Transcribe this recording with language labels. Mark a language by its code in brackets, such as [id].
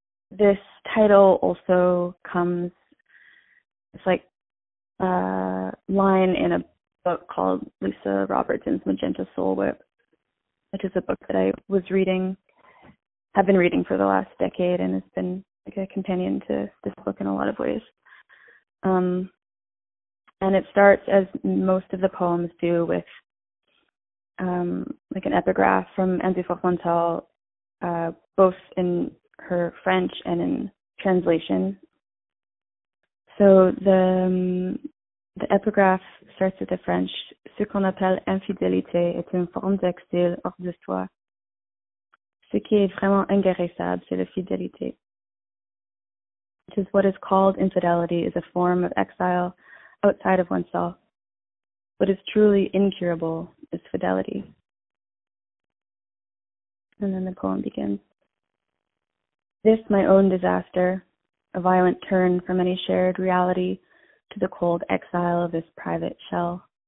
[en] This title also comes, it's like a line in a book called Lisa Robertson's Magenta Soul Whip, which is a book that I was reading, have been reading for the last decade, and it's been like a companion to this book in a lot of ways. And it starts, as most of the poems do, with like an epigraph from Andy Fortmontal, both in her French and in translation. So the epigraph starts with the French, [fr] ce qu'on appelle infidélité est une forme d'exil hors de soi. Ce qui est vraiment inguérissable, c'est la fidélité. [en] Which is, what is called infidelity is a form of exile outside of oneself. What is truly incurable is fidelity. And then the poem begins. This, my own disaster, a violent turn from any shared reality to the cold exile of this private shell.